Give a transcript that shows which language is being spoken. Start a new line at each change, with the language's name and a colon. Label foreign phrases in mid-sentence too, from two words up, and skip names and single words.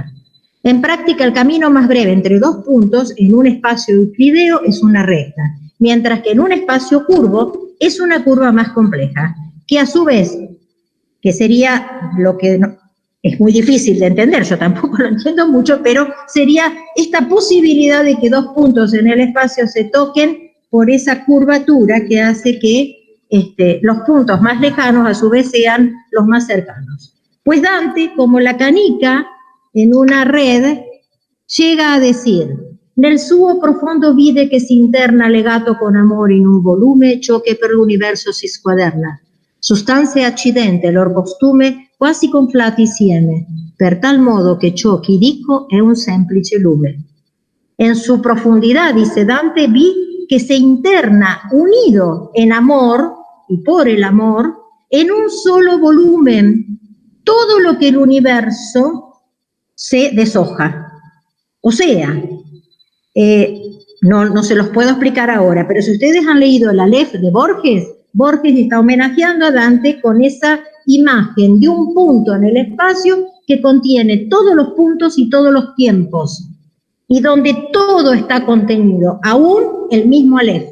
Spanish: En práctica, el camino más breve entre dos puntos en un espacio euclideo es una recta, mientras que en un espacio curvo es una curva más compleja, que a su vez, que sería lo que es muy difícil de entender, yo tampoco lo entiendo mucho, pero sería esta posibilidad de que dos puntos en el espacio se toquen por esa curvatura que hace que los puntos más lejanos a su vez sean los más cercanos. Pues Dante, como la canica en una red, llega a decir:
Italian: nel suo profondo vide che si interna legato con amore in un volume ciò che per l'universo si squaderna, sostanze accidente lor costume quasi conflati insieme, per tal modo che ciò che dico è un semplice lume.
Spanish: En su profundidad, dice Dante, vi que se interna unido en amor y por el amor en un solo volumen todo lo que el universo se deshoja. O sea, no se los puedo explicar ahora, pero si ustedes han leído el Aleph de Borges, Borges está homenajeando a Dante con esa imagen de un punto en el espacio que contiene todos los puntos y todos los tiempos, y donde todo está contenido, aún el mismo Aleph.